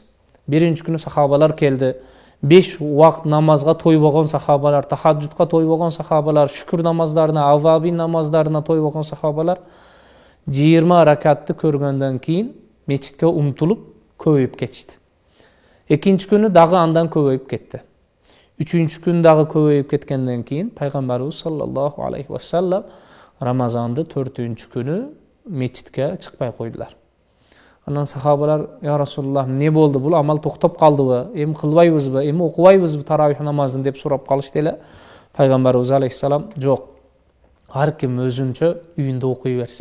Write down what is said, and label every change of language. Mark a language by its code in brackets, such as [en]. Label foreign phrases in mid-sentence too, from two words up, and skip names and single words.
[ky] Биринчи күнү сахабалар келди. 5 убакыт намазга тойбогон сахабалар, тахаджудка тойбогон сахабалар, шүкүр намаздарына, авабин намаздарына тойбогон сахабалар 20 ракатты көргөндөн кийин мечитке умтулуп көбөйүп кетишти. Экинчи күнү дагы андан көбөйүп кетти. Үчүнчү күн дагы көбөйүп кеткенден кийин пайгамбарыбыз [ar] صلى الله عليه وسلم [ky] Рамазанды 4-күнү мечитке чыкпай койдулар. Анан сахабалар: [ar] "يا رسول الله, [ky] эмне болду? Бул амал токтоп калдыбы? Эми кылбайбызбы? Эми окубайбызбы таравих намазын?" деп сурап калышты эле. Пайгамбарыбыз алейхиссалам: "Жок. Ар ким өзүнчө үйүндө окуй берсин.